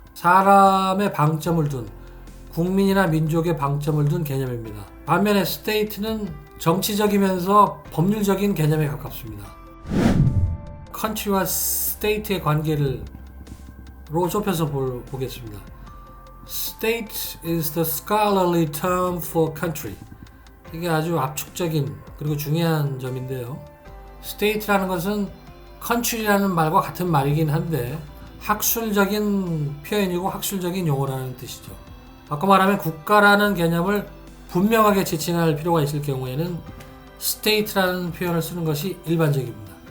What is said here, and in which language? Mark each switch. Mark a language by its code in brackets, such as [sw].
[ko] 사람의 방점을 둔, 국민이나 민족의 방점을 둔 개념입니다. 반면에 state는 정치적이면서 법률적인 개념에 가깝습니다. country와 state의 관계로 좁혀서 보겠습니다. [en] State is the scholarly term for country. [ko] 이게 아주 압축적인 그리고 중요한 점인데요. State라는 것은 country라는 말과 같은 말이긴 한데 학술적인 표현이고 학술적인 용어라는 뜻이죠. 바꿔 말하면 국가라는 개념을 분명하게 지칭할 필요가 있을 경우에는 state라는 표현을 쓰는 것이 일반적입니다.